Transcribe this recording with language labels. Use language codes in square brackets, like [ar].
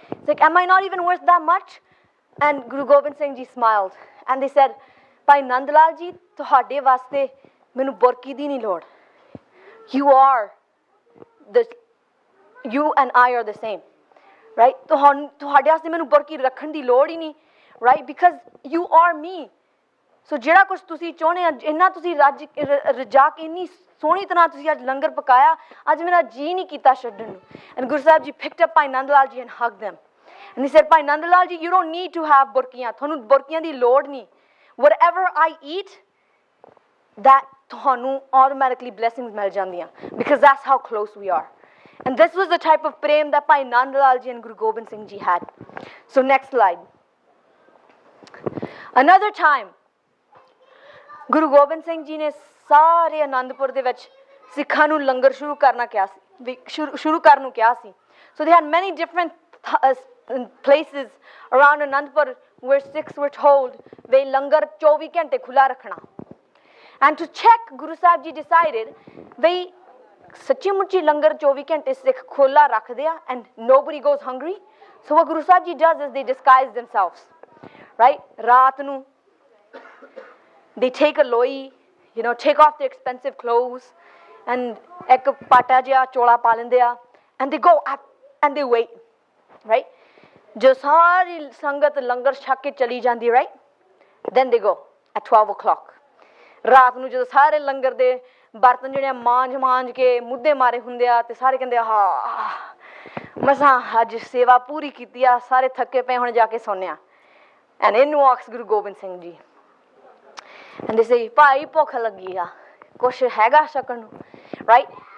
[en] It's like, am I not even worth that much? And Guru Gobind Singh ji smiled and they said, Bhai Nand Lal ji, [pa] ਤੁਹਾਡੇ ਵਾਸਤੇ ਮੈਨੂੰ ਬੁਰਕੀ ਦੀ ਨਹੀਂ ਲੋੜ. [en] You and I are the same, right? [pa] ਤੁਹਾਡੇ ਵਾਸਤੇ ਮੈਨੂੰ ਬੁਰਕੀ ਰੱਖਣ ਦੀ ਲੋੜ ਹੀ ਨਹੀਂ, right? [en] Because you are me. [pa] So ਜਿਹੜਾ ਕੁਝ ਤੁਸੀਂ ਚਾਹੁੰਦੇ ਆ, ਇੰਨਾ ਤੁਸੀਂ ਰਜਾ ਕੇ ਇੰਨੀ ਸੋਹਣੀ ਤਰ੍ਹਾਂ ਤੁਸੀਂ ਅੱਜ ਲੰਗਰ ਪਕਾਇਆ, ਅੱਜ ਮੇਰਾ ਜੀ ਨਹੀਂ ਕੀਤਾ ਛੱਡਣ ਨੂੰ. [en] And Guru Sahib ji picked up Bhai Nand Lal ji and hugged them. And he said, Bhai Nand Lal ji, you don't need to have burkiyan. [pa] ਤੁਹਾਨੂੰ burkiyan ਦੀ ਲੋੜ ਨਹੀਂ. [en] Whatever I eat, that ਤੁਹਾਨੂੰ automatically blessings [pa] ਮਿਲ ਜਾਂਦੀਆਂ, [en] because that's how close we are. And this was the type of prem that Bhai Nand Lal ji and Guru Gobind Singh ji had. So next slide. Another time, [pa] Guru Gobind Singh ji ਨੇ ਸਾਰੇ ਅਨੰਦਪੁਰ ਦੇ ਵਿੱਚ ਸਿੱਖਾਂ ਨੂੰ ਲੰਗਰ ਸ਼ੁਰੂ ਕਰਨ ਨੂੰ ਕਿਹਾ ਸੀ. [en] So they had many different places around Anandpur where Sikhs were told they langar [pa] 24 ਘੰਟੇ ਖੁੱਲਾ ਰੱਖਣਾ. [en] And to check, Guru Sahib ji decided they [pa] ਸੱਚੀ ਮੁੱਚੀ ਲੰਗਰ 24 ਘੰਟੇ ਸਿੱਖ ਖੋਲਾ ਰੱਖਦੇ ਆ [en] and nobody goes hungry. So what Guru Sahib ji does is they disguise themselves, right? [pa] ਰਾਤ ਨੂੰ [en] they take a loi, take off their expensive clothes and [pa] ਇੱਕ ਪਾਟਾ ਜਿਹਾ ਚੋਲਾ ਪਾ ਲੈਂਦੇ ਆ [en] and they go up and they wait, right? [pa] ਜੋ ਸਾਰੀ ਸੰਗਤ ਲੰਗਰ ਛਕ ਕੇ ਚਲੀ ਜਾਂਦੀ, right? [en] Then they go at 12 o'clock. [pa] ਰਾਤ ਨੂੰ ਜਦੋਂ ਸਾਰੇ ਲੰਗਰ ਦੇ ਬਰਤਨ ਜਿਹੜੇ ਮਾਂਜ ਕੇ ਮੁੱਦੇ ਮਾਰੇ ਹੁੰਦੇ ਆ ਤੇ ਸਾਰੇ ਕਹਿੰਦੇ ਹਾਂ ਮਸਾਂ ਅੱਜ ਸੇਵਾ ਪੂਰੀ ਕੀਤੀ ਆ, ਸਾਰੇ ਥੱਕੇ ਪਏ, ਹੁਣ ਜਾ ਕੇ ਸੌਂਦੇ ਆ. [en] And in walks Guru Gobind Singh Ji and they say, [pa] ਭਾਈ ਭੁੱਖ ਲੱਗੀ ਆ, ਕੁਛ ਹੈਗਾ ਛਕਣ ਨੂੰ, [en] right?